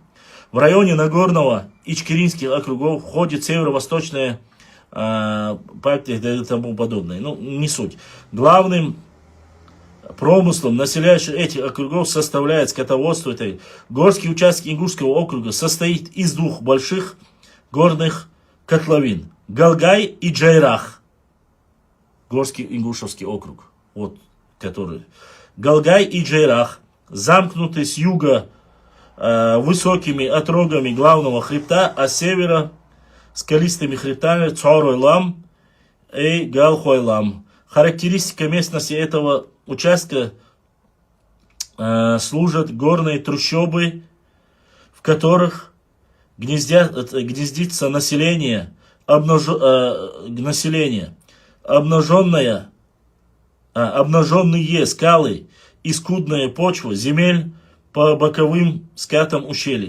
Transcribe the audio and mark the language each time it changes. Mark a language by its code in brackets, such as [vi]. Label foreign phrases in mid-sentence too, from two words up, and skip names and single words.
[ru] В районе Нагорного Ичкеринских округов входит северо-восточная и тому подобное. Не суть. Главным промыслом населяющих этих округов составляет скотоводство. Горский участок Ингушского округа состоит из двух больших горных котловин. Галгай и Джайрах. Горский Ингушевский округ. Вот который. Галгай и Джайрах замкнуты с юга высокими отрогами главного хребта, а с севера скалистыми хребтами Цоройлам и Галхойлам. Характеристика местности этого участка служат горные трущобы, в которых гнездится население, обнаженные скалы и скудная почва земель по боковым скатам ущелий.